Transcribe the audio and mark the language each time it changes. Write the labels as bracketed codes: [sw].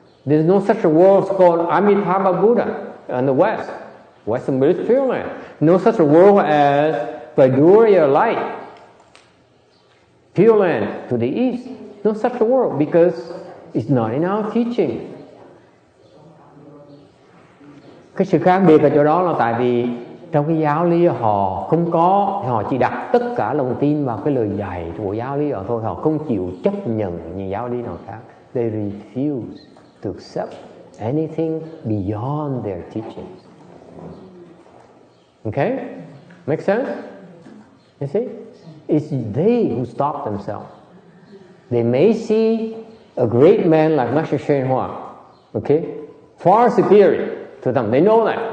[en] There's no such a world called Amitabha Buddha in the West. Western Buddhist Pure Land. No such a world as Vaidurya Light. Pure Land to the east. No such a world because it's not in our teaching. [vi] Cái sự khác biệt ở chỗ đó là tại vì trong cái giáo lý họ không có, họ chỉ đặt tất cả lòng tin vào cái lời dạy của giáo lý họ thôi, họ không chịu chấp nhận những giáo lý nào khác. [en] They refuse to accept anything beyond their teachings. Okay? Make sense? You see? It's they who stop themselves. They may see a great man like Master Shen Hua, okay, far superior to them. They know that.